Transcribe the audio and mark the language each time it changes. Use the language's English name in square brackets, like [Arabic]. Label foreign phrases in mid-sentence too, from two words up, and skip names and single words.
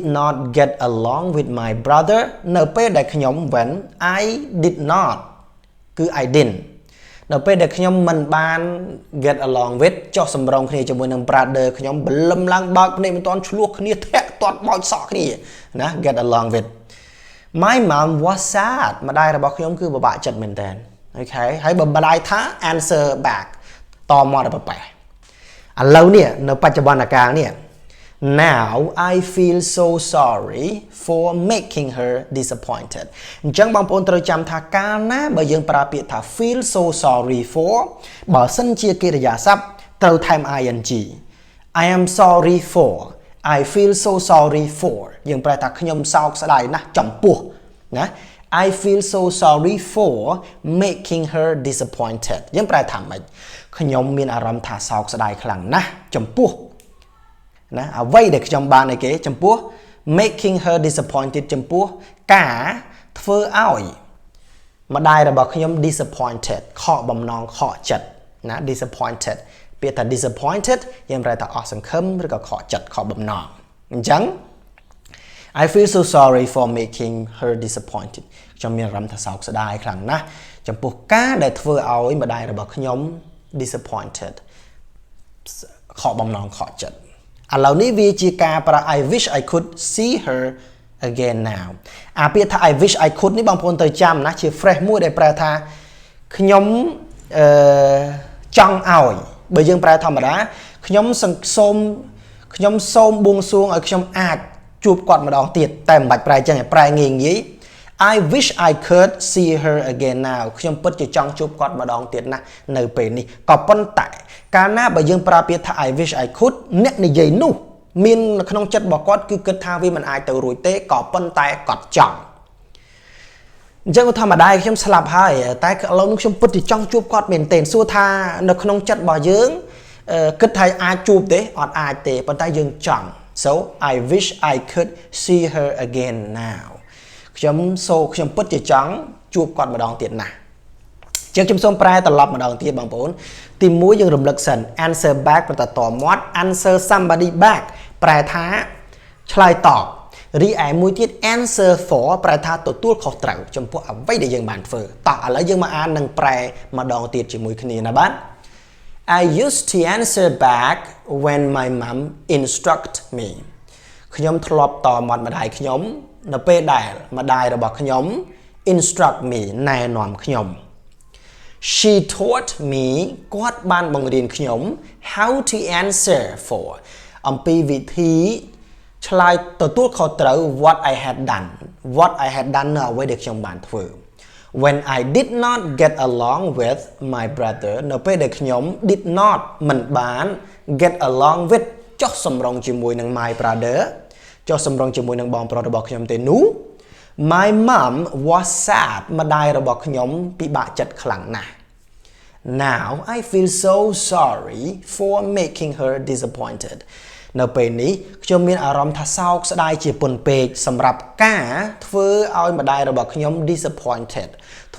[English] not get along with my brother [Khmer] នៅពេលដែលខ្ញុំ [English] when I did not [Khmer] គឺ [English] I didn't [Khmer] នៅពេលដែលខ្ញុំមិនបាន [English] get along with [Khmer] ចុះសម្រុងគ្នាជាមួយនឹង brother ខ្ញុំបលឹមឡើងបើកភ្នែកមិនទាន់ឆ្លោះគ្នាធាក់ទាត់បោចសក់គ្នា ណា [English] get along with my mom was sad [Khmer] ម្ដាយរបស់ខ្ញុំគឺពិបាកចិត្តមែនតើ Okay ហើយបើម្ដាយថា [English] answer back [Khmer] តមកដល់ប៉ែឥឡូវនេះនៅបច្ចុប្បន្នកាលនេះ [English] Now I feel so sorry for making her disappointed [Khmer] អញ្ចឹងបងប្អូនត្រូវចាំថាកាលណាបើយើងប្រើពាក្យថា [English] feel so sorry for [Khmer] បើសិនជា កិរិយាសព្ទត្រូវថែម ing [English] I am sorry for I feel so sorry for [Khmer] យើងប្រែថាខ្ញុំ សោកស្ដាយណាស់ចំពោះណា [English] I feel so sorry for making her disappointed [Khmer] យើងប្រែថាម៉េចខ្ញុំមានអារម្មណ៍ថាសោកស្ដាយខ្លាំងណាស់ចំពោះណាអ្វីដែលខ្ញុំបានឲ្យគេចំពោះ [English] making her disappointed [Khmer] ចំពោះការធ្វើឲ្យម្ដាយរបស់ខ្ញុំ disappointed ខកបំណងខកចិត្តណា disappointed ពាក្យថា disappointed យើងប្រែថាអស់សង្ឃឹមឬក៏ខកចិត្តខកបំណងអញ្ចឹង [English] I feel so sorry for making her disappointed [Khmer] ខ្ញុំមានអារម្មណ៍ថាសោកស្ដាយខ្លាំងណាស់ចំពោះការដែលធ្វើឲ្យម្ដាយរបស់ខ្ញុំ disappointed ខកបំណងខកចិត្តឥឡូវនេះវាជាការប្រើ [English] I wish I could see her again now [Khmer] អាពាក្យថា [English] I wish I could [Khmer] នេះបងប្អូនត្រូវចាំណាជា phrase មួយដែលប្រែថាខ្ញុំចង់ឲ្យ បើយើងប្រែធម្មតាខ្ញុំសូមបួងសួងឲ្យខ្ញុំអាចជួបគាត់ម្ដងទៀតតែមិនបាច់ប្រែចឹងឯងប្រែងាយងាយ [English] I wish I could see her again now [Khmer] ខ្ញុំពិតជាចង់ជួបគាត់ម្ដងទៀតណានៅពេលនេះក៏ប៉ុ ន្តែកាលណាបើយើងប្រើពាក្យថា [English] I wish I could [Khmer] អ្នកនិយាយនោះមាននៅក្នុងចិត្តរបស់គាត់គឺគិតថាវាមិនអាចទៅរួចទេក៏ប៉ុន្តែគាត់ចង់ អញ្ចឹងធម្មតាខ្ញុំស្លាប់ហើយតែឥឡូវនេះខ្ញុំពិតជាចង់ជួបគាត់មែនទែនសួរថានៅក្នុងចិត្តរបស់យើងគិតថាអាចជួប ទេអត់អាចទេប៉ុន្តែយើងចង់ [English] So I wish I could see her again now [Khmer] ខ្ញុំពិតជាចង់ជួបគាត់ម្ដងទៀតណាស់ជាងខ្ញុំសូមប្រែត្រឡប់ម្ដងទៀតបងប្អូនទី1យើងរំលឹកសិន [English] answer back [Khmer] ប្រតតមាត់ [English] answer somebody back [Khmer] ប្រែថាឆ្លើយតបរីឯមួយទៀត [English] answer for [Khmer] ប្រែថាទទួលខុសត្រូវចំពោះអ្វីដែលយើងបានធ្វើតោះឥឡូវយើងមកអាននិងប្រែម្ដងទៀតជាមួយគ្នាណាបាទ [English] I used to answer back when my mom instruct me [Khmer] ខ្ញុំធ្លាប់តមាត់ម្ដាយខ្ញុំនៅពេលដែលម្ដាយរបស់ខ្ញុំ [English] instruct me [Khmer] ណែនាំខ្ញុំ [English] She taught me [Khmer] គាត់បានបង្រៀនខ្ញុំ [English] how to answer for [Khmer] អំពីវិធីឆ្លើយទទួលខុសត្រូវ [English] what I had [Khmer] done នៅអ្វីដែលខ្ញុំបានធ្វើ [English] when I did not get along with my brother [Khmer] នៅពេលដែលខ្ញុំ [English] did not [Khmer] មិនបាន [English] get along with [Khmer] ចុះសម្រុងជាមួយនឹង [English] my brother [Khmer] ចុះសម្រុងជាមួយនឹងបងប្រុសរបស់ខ្ញុំទេនោះ [English] My mom was sad [Khmer] ម្ដាយរបស់ខ្ញុំពិបាកចិត្តខ្លាំងណាស់ [English] Now I feel so sorry for making her disappointed [Khmer] នៅពេលនេះខ្ញុំមានអារម្មណ៍ថាសោកស្ដាយជាពន់ពេកសម្រាប់ការធ្វើឲ្យម្ដាយរបស់ខ្ញុំ disappointed ធ្វើ